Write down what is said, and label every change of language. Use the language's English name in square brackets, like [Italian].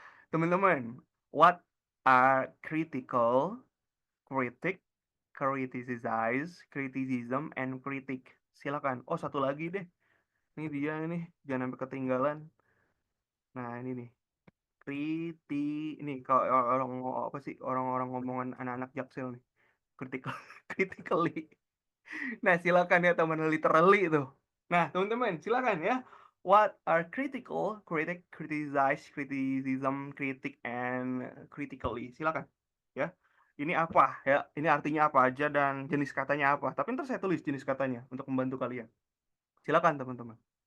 [Indonesian] Teman-teman, [English] what are critical, critic, criticize, criticism, and critic. [Indonesian] Silakan. Oh, satu lagi deh. Ini dia nih, jangan sampai ketinggalan. Nah, ini nih. Ini kalau orang apa sih orang-orang ngomongan anak-anak Jaksel nih. Critical, critically. Nah, silakan ya teman literally itu. Nah, teman-teman, silakan ya. [English] What are critical, critic, criticize, criticism, critic, and critically? [Indonesian] Silakan. Ya. ini apa ya, ini artinya apa aja dan jenis katanya apa. Tapi ntar saya tulis jenis katanya untuk membantu kalian. Silakan teman-teman.